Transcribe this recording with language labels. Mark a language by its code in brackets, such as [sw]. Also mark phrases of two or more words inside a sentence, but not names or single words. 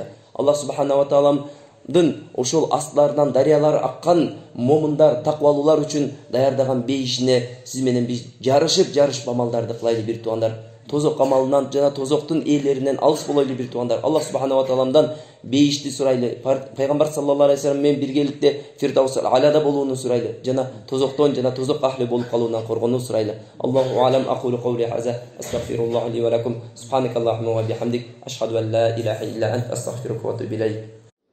[ky] Аллах [ar] سبحانه وتعالى [ky] ошол астларынан дарыялар аккан момундар, таквалуулар үчүн даярдаган бейишине сиз менен биз жарышып амалдарды кылайлы бир туугандар. Тозок амалынан жана тозоктун ээлеринен алыс болойлу бир туугандар. Аллах [ar] سبحانه وتعالى [ky] бейишти сурайлы. Пайгамбар [ar] صلى الله عليه وسلم [ky] менен биргеликте [ar] الفردوس الأعلى [ky] болууну сурайлы. Жана тозоктон жана тозок ахли болуп калуудан коргонууну сурайлы. [ar] الله أعلم, أقول قولي هذا، أستغفر الله لي ولكم. سبحانك اللهم وبحمدك، أشهد أن لا إله إلا أنت، أستغفرك وأتوب إليك.